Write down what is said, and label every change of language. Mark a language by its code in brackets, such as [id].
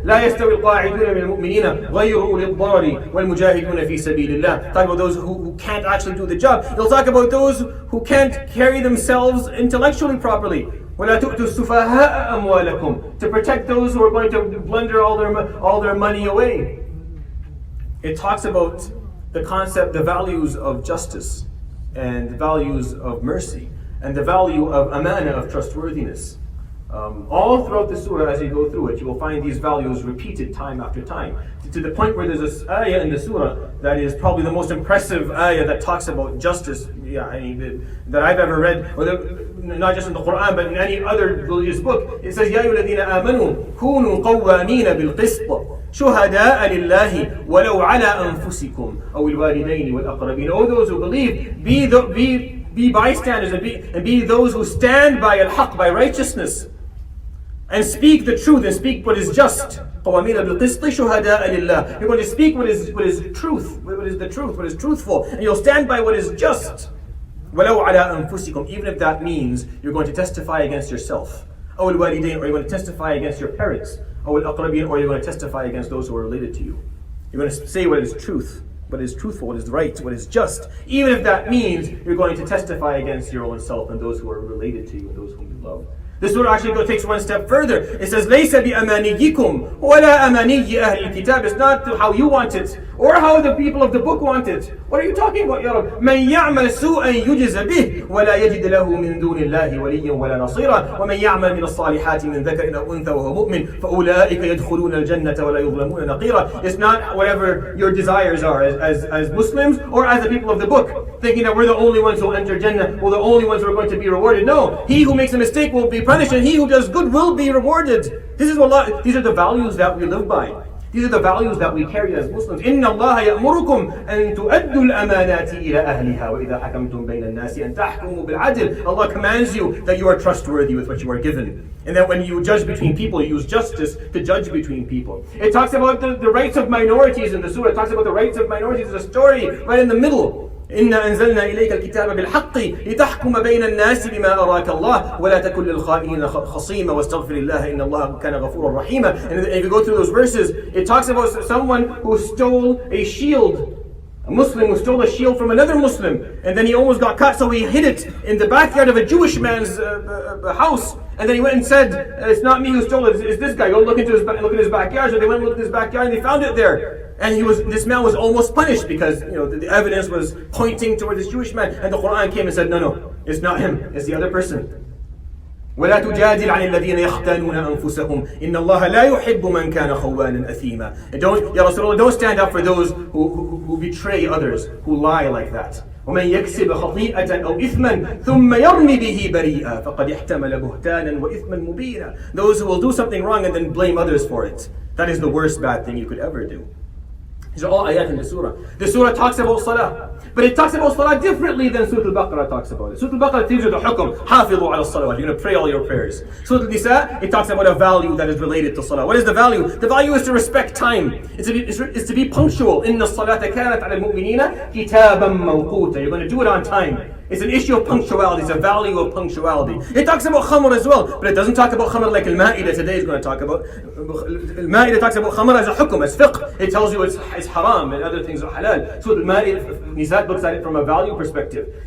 [ar] لا يستوي القاعدون من المؤمنين غير أولي الضرر والمجاهدون في سبيل الله. [en] Talk about those who can't actually do the job. It'll talk about those who can't carry themselves intellectually properly. [ar] وَلَا تُؤْتُوا السُّفَهَاءَ أَمْوَالَكُمْ. [en] To protect those who are going to blunder all their money away. It talks about the concept, the values of justice, and the values of mercy, and the value of amana, of trustworthiness. All throughout the surah, as you go through it, you will find these values repeated time after time, to the point where there's this ayah in the surah that is probably the most impressive ayah that talks about justice that I've ever read, or not just in the Quran, but in any other religious book. It says, [ar] يَا أَيُّهَا الَّذِينَ آمَنُوا كُونُوا قَوَّامِينَ بِالْقِسْطِ شهداء لله ولو على أنفسكم أو الوالدين والأقربين. [en] O those who believe, be bystanders and be those who stand by al-haq, by righteousness, and speak the truth and speak what is just. [ar] قوامين بالقسط شهداء لله. [en] You're going to speak what is truth, what is the truth, what is truthful, and you'll stand by what is just. [ar] ولو على أنفسكم, [en] even if that means you're going to testify against yourself. [ar] أو الوالدين, [en] or you're going to testify against your parents. Or you're going to testify against those who are related to you. You're going to say what is truth, what is truthful, what is right, what is just, even if that means you're going to testify against your own self and those who are related to you and those whom you love. This surah actually takes one step further. It says, [ar] لَيْسَ بِأَمَانِيِّكُمْ وَلَا أَمَانِيِّ أَهْلِ الْكِتَابِ. [en] It's not how you want it, or how the people of the book want it. What are you talking about, Ya Rab? [ar] مَنْ يَعْمَلْ سُوءًا يُجْزَ بِهِ وَلَا يَجِدْ لَهُ مِنْ دُونِ اللَّهِ وَلِيًّا وَلَا نَصِيرًا وَمَنْ يَعْمَلْ مِنَ الصَّالِحَاتِ مِنْ ذَكَرٍ أَوْ أُنْثَى وَهُوَ مُؤْمِنٌ فَأُولَٰئِكَ يَدْخُلُونَ الْجَنَّةَ وَلَا يُظْلَمُونَ نَقِيرًا. [en] It's not whatever your desires are as Muslims or as the people of the book, thinking that we're the only ones who will enter Jannah, we're the only ones who are going to be rewarded. No, he who makes a mistake will be punished, and he who does good will be rewarded. These are the values that we live by. These are the values that we carry as Muslims. [ar] إِنَّ اللَّهَ يَأْمُرُكُمْ أَن تُؤَدُّوا الْأَمَانَاتِ إِلَى أَهْلِهَا وَإِذَا حَكَمْتُم بَيْنَ النَّاسِ أَن تَحْكُمُوا بِالْعَدْلِ. [en] Allah commands you that you are trustworthy with what you are given, and that when you judge between people, you use justice to judge between people. It talks about the rights of minorities in the surah. It talks about the rights of minorities. There's a story right in the middle. [ar] إنا أنزلنا إليك الكتاب بالحق لتحكم بين الناس بما أراك الله ولا تكن للخائنين خصيما واستغفر الله إن الله كان غفورا رحيما. [en] And if you go through those verses, it talks about someone who stole a shield. A Muslim who stole a shield from another Muslim, and then he almost got caught, so he hid it in the backyard of a Jewish man's house. And then he went and said, "It's not me who stole it. It's this guy. Go look at his backyard." So they went and looked at his backyard, and they found it there. And this man was almost punished because the evidence was pointing toward this Jewish man. And the Quran came and said, "No, it's not him. It's the other person." [ar] ولا تجادل عن الذين يختانون أنفسهم إن الله لا يحب من كان خوانا أثيما. [en] And don't stand up for those who betray others, who lie like that. [ar] ومن يكسب خطيئة أو إثما ثم يرمي به بريئا فقد احتمل بهتانا وإثما مبينا. [en] Those who will do something wrong and then blame others for it. That is the worst bad thing you could ever do. These are all ayat in the surah. The surah talks about salah, but it talks about salah differently than Surat Al-Baqarah talks about it. Surat Al-Baqarah tells you the hukum, [ar] حافظوا على الصلوات. [en] You're going to pray all your prayers. Surat An-Nisa, it talks about a value that is related to salah. What is the value? The value is to respect time. It's to be punctual. [ar] إن الصلاة كانت على المؤمنين كتابا موقوتا. [en] You're going to do it on time. It's an issue of punctuality. It's a value of punctuality. It talks about khamr as well, but it doesn't talk about khamr like al-Ma'idah today is going to talk about. Al-Ma'idah talks about khamr as a hukum, as fiqh. It tells you it's haram and other things are halal. So al-Ma'idah, Nisa looks at it from a value perspective.